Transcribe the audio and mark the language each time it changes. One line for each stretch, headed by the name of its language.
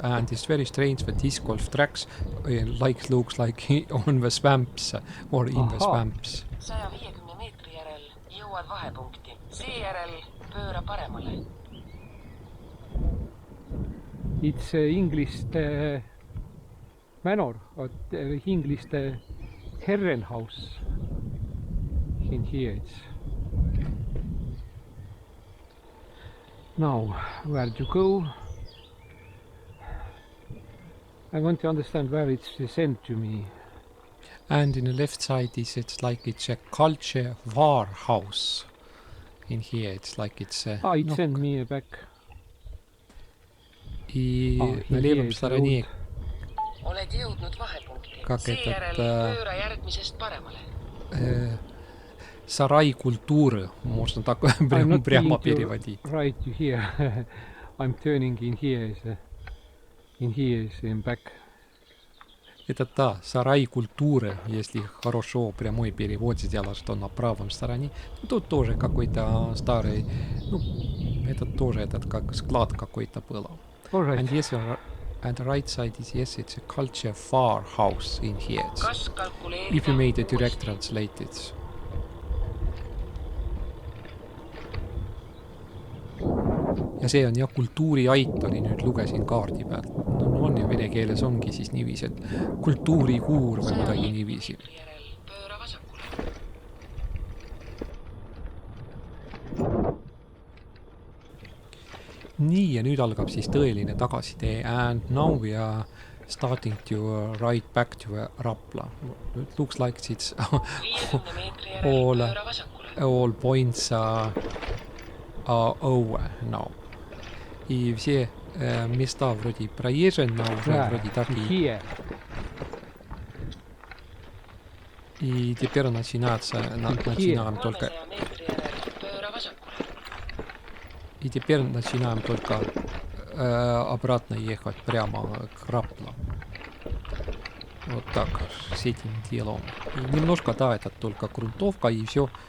English: And it's very strange that discgolf tracks looks like on the swamps or in the swamps.
Estonian: 150 meetri järel jõuad vahepunkti. Seejärel pööra paremale.
English: It's Ingliste manor, Ingliste Herrenhaus. In here it's. Now, where to go? I want to understand where it's sent to me. And in the left side it's like it's a culture warehouse. In here it's like it's a... It sent me back.
Russian: И на левом стороне
Estonian: Oled jõudnud vahepunkti.
Russian: Как
Estonian: Seejärel
Russian: этот,
Estonian: pööra järgmisest paremale.
Russian: сарай культуры, можно так прямо переводить.
English: Right here. I'm turning in here. In here is in back.
Russian: Это да, сарай культуры, если хорошо прямой перевод сделать, что на правом стороне. Тут тоже какой-то старый, ну, это тоже этот как склад какой-то было.
English: Right. And yes, and the right side is yes, it's a culture farmhouse in here.
Estonian: Kas kalkuleerida
English: If you made a direct translated.
Estonian: Ja see on jah, kultuuriaitori nüüd lugesin kaardi pealt. No on ju vene keeles ongi siis niiviisi, et kultuurikuur või midagi niiviisi. järel pööra vasakule. Nii, ja nüüd algab siis tõeline tagasitee.
English: And now we are starting to ride back to Rapla. It looks like it's
Estonian: 50 meetri järel pööra vasakule.
English: all points are over now.
Russian: И все места вроде проезжены, уже вроде такие.
English: Here.
Russian: И теперь начинаем только...
Estonian: 300 meetri järel pööra vasakule.
Russian: И теперь начинаем только обратно ехать прямо к Рапла. Вот так, с этим делом. И немножко, да, это только грунтовка, и все.